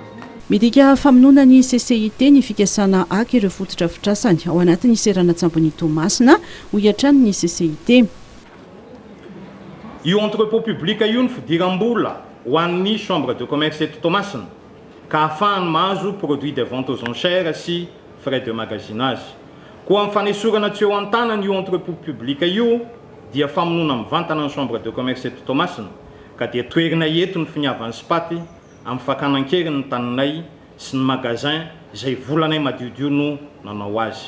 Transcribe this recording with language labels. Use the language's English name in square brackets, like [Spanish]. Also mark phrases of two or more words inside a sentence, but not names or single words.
[Malagasy] Midika famonoana ny CCIT ny fikasana aky ireo fotodrafitrasany ao anatin'ny Serana-tsambony Toamasina ho iatrany ny CCIT. Io [French] entrepôt public [Malagasy] io ny fidiram-bola ho an'ny [French] chambre de commerce [Malagasy] eto Toamasina ka ahafahany mahazo [French] produit de vente aux enchères [Malagasy] sy [French] frais de magasinage. [Malagasy] Koa amin'ny fanesorana tsy eo an-tanany io [French] entrepôt public [Malagasy] io dia famonoana mivantana ny [French] chambre de commerce [Malagasy] eto Toamasina ka dia toerina eto ny finiavan'ny SPAT amin'ny fakanan-keriny ny taninay sy ny magasin izay volanay madiodio no nanao azy.